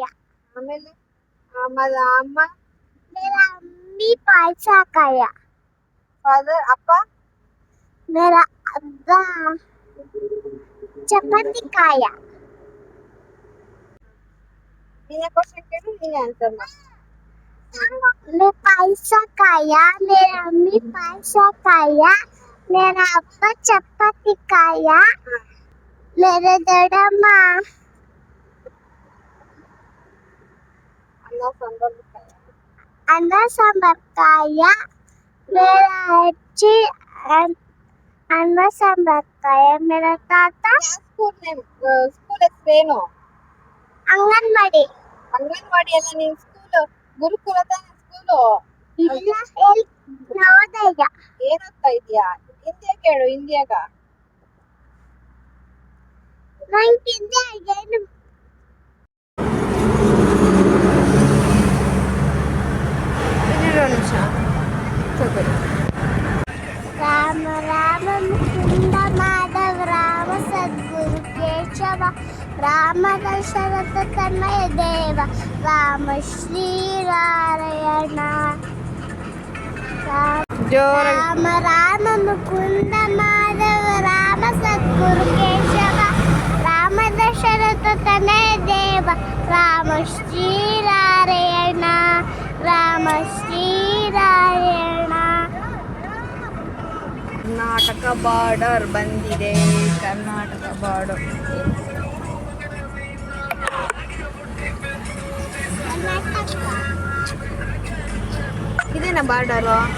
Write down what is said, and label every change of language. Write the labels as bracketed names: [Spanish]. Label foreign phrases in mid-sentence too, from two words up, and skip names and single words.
[Kannada] ಆಮೇಲೆ ಆಮೇಲೆ ಅಮ್ಮ [Hindi] मेरा अम्मी पायसा खाया [Kannada] ಫಾದರ್ ಅಪ್ಪ [Hindi] मेरा अब्बा चपाती खाया [Kannada] ನೀನೇ ಕ್ವಶನ್ ಕೇಳು ನೀನೇ ಆನ್ಸರ್ ಮಾಡಿ. [Hindi] मैं पायसा खाया मेरा अम्मी पायसा खाया मेरा अब्बा चपाती खाया मेरे दड़म्मा [Kannada] ಅನ್ನ ಸಾಂಬಾರ್ [Hindi] अन्न सांबर खाया मेरा अज्जी अन्न सांबर खाया मेरा ताता [English] school name [Kannada] ಸ್ಕೂಲ್ ಹೆಸರೇನು? अंगनवाड़ी ಅಂಗನವಾಡಿ ಅಲ್ಲ ನಿನ್ ಸ್ಕೂಲ್ ಗುರುಕುಲ ತಾನೆ ಸ್ಕೂಲು. नवोदय ಏನ್ ಓದ್ತಾ ಇದೀಯಾ? ಹಿಂದಿಯ ಕೇಳು ಹಿಂದಿಯಾಗ. ನಂಗಿಂದೆ ಏನು ನಿಮಿಷ [Sanskrit] राम राम मुकुंद माधव राम सद्गुरु केशव राम दशरथ तनय देव राम श्री नारायण राम राम मुकुंद माधव राम सद्गुरु केशव राम दशरथ तनय देव राम श्री नारायण राम श्री नारायण [Kannada] ಕರ್ನಾಟಕ ಬಾರ್ಡರ್ ಬಂದಿದೆ. ಕರ್ನಾಟಕ ಬಾರ್ಡರ್ ಇದೇನಾ ಬಾರ್ಡರು?